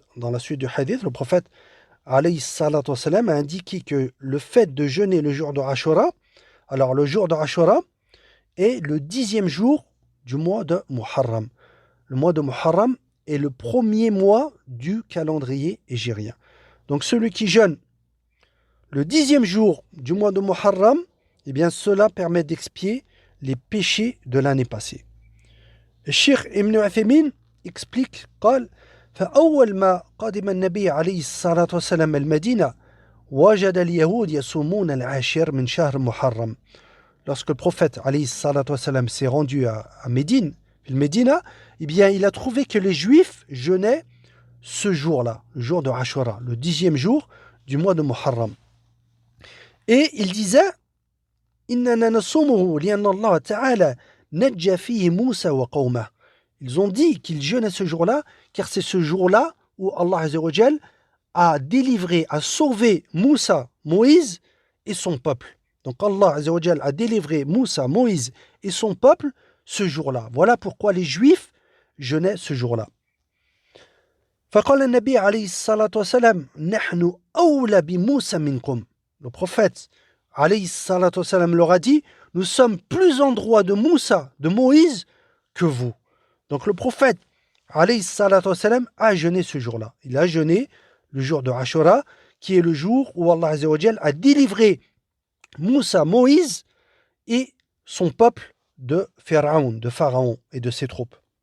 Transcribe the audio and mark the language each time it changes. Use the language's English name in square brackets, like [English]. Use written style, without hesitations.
[French] Dans la suite du hadith, le prophète alayhi salatu wassalam a indiqué que le fait de jeûner le jour de Ashura, alors le jour de Ashura est le 10e jour du mois de Muharram. Le mois de Muharram est le premier mois du calendrier hégirien. Donc celui qui jeûne le 10e jour du mois de Muharram, eh bien cela permet d'expier les péchés de l'année passée. Cheikh Ibn Uthaymin explique, [Arabic] قال فأول ما قدم النبي عليه الصلاة والسلام المدينة وجد اليهود يصومون العاشر من شهر محرم. [French] Lorsque le prophète alayhi salatu wassalam s'est rendu à Médine, Médina, eh bien il a trouvé que les juifs jeûnaient ce jour-là, le jour de Ashura, le 10e jour du mois de Muharram. Et il disait [Arabic] إننا نصومه لأن الله تعالى نجى فيه موسى وقومه. [French] Ils ont dit qu'ils jeûnaient ce jour-là, car c'est ce jour-là où Allah Azza wa Jal a délivré, a sauvé Moussa, Moïse et son peuple. Donc Allah Azza wa Jal a délivré Moussa, Moïse et son peuple ce jour-là. Voilà pourquoi les Juifs jeûnaient ce jour-là. [Arabic] فقال النبي عليه الصلاة والسلام نحن أولى بموسى منكم. [French] Le prophète alayhi salatu wassalam leur a dit, nous sommes plus en droit de Moussa, de Moïse, que vous. Donc le prophète alayhi salatu wassalam a jeûné ce jour-là. Il a jeûné le jour de Ashura, qui est le jour où Allah Azza wa Jal a délivré Moussa, Moïse et son peuple de Pharaon et de ses troupes.